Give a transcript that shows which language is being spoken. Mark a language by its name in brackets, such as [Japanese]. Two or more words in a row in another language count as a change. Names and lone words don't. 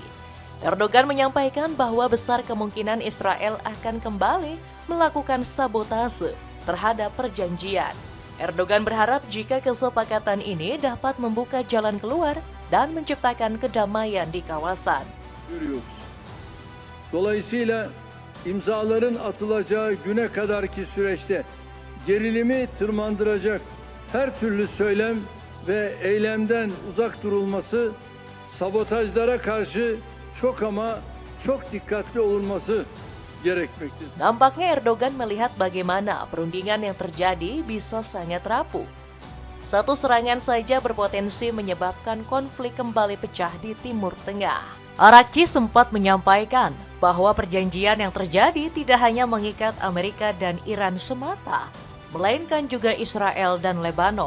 [Indonesian] Erdogan menyampaikan bahwa besar kemungkinan Israel akan kembali melakukan sabotase terhadap perjanjian. Erdogan berharap jika kesepakatan ini dapat membuka jalan keluar dan menciptakan kedamaian di kawasan. [Turkish] Dolayısıyla imzaların atılacağı güne kadarki süreçte gerilimi tırmandıracak her türlü söylem ve eylemden uzak durulması, sabotajlara karşı çok ama çok dikkatli olunması gerekmektedir. [Indonesian] Nampaknya Erdogan melihat bagaimana perundingan yang terjadi bisa sangat rapuh. Satu serangan saja berpotensi menyebabkan konflik kembali pecah di Timur Tengah. Arakci sempat menyampaikan bahwa perjanjian yang terjadi tidak hanya mengikat Amerika dan Iran semata, melainkan juga Israel dan Lebanon.